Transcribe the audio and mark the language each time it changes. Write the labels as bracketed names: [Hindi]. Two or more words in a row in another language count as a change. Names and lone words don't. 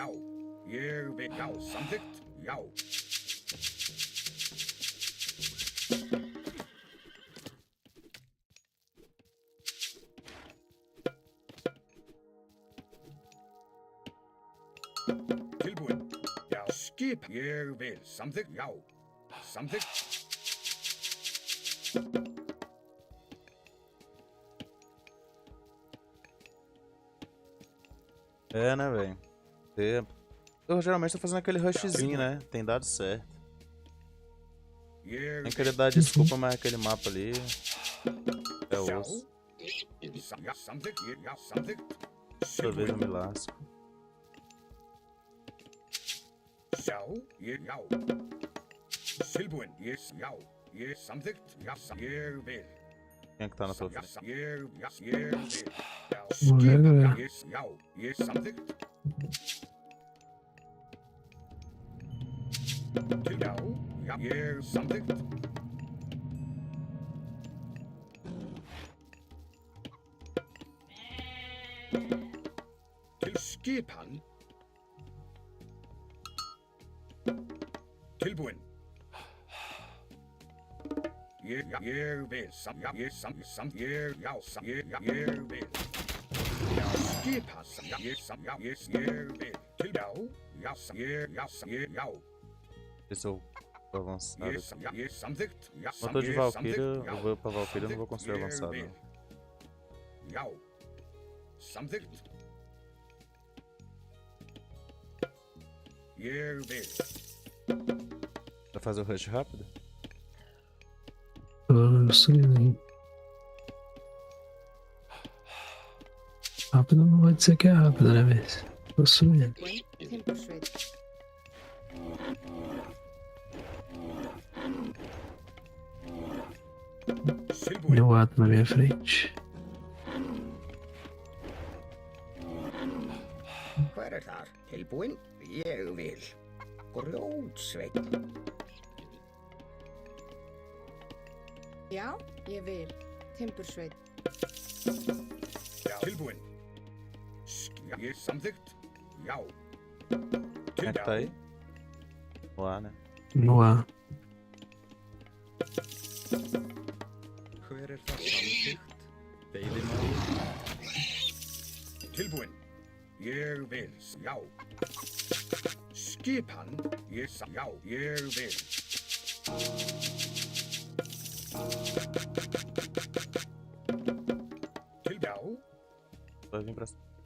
[Icelandic] Ég vil, já, samþykkt, já. Tilbúin. Já, skip, ég vil, samþykkt, já. Samþykkt. [Portuguese] É, né, velho? Eu geralmente tô fazendo aquele rushzinho, né? Tem dado certo. [Icelandic] Ég [Portuguese] Sem querer dar desculpa, mas aquele mapa ali é osso. [Icelandic] Já, samþykkt, ég, já, samþykkt. [Portuguese] Toda vez eu me lasco. [Icelandic] Já, ég, já. Tilbúin, ég, já. Ég samþykkt, já, ég vil. [Portuguese] Quem é que tá na tua [Icelandic] Já, [Portuguese] frente? [Icelandic] ég vil. Já, [Portuguese] Vou ver, [Icelandic] skip, [Portuguese] galera. [Icelandic] já, ég samþykkt. Til, já, ég samþykkt. Til skipan. Tilbúin. Ég vil, ég vil. Já, skipa, ég vil. Til, já. [Portuguese] Ver se eu vou avançar. [Icelandic] Ég samþykkt, já, [Portuguese] Motor de Valkyria, eu vou pra Valkyria, eu não vou construir [Icelandic] Ég [Portuguese] avançado. [Icelandic] vil. [Portuguese] Não. [Icelandic] Já. Samþykkt. Ég vil. [Portuguese] Vai fazer o rush rápido? Tô subindo aí. Rápido não pode dizer que é rápido, né, mas tô subindo. [Icelandic] Tilbúin. Timbursveit. Tilbúin. [Portuguese] Meu ato na minha frente. [Icelandic] Hver þar? Tilbúin? Ég vil. Grjótsveit. Já, ég vil. Timbursveit. Já. Tilbúin. Ég samþykkt, já. [Portuguese] Quem é que tá aí? Lá, né? No ar. [Icelandic] Hver það samþykkt? Veiðimaður? Tilbúin. Ég vil, já. Skipan, já, ég vil. Til, já. [Portuguese] Vai vir pra cima.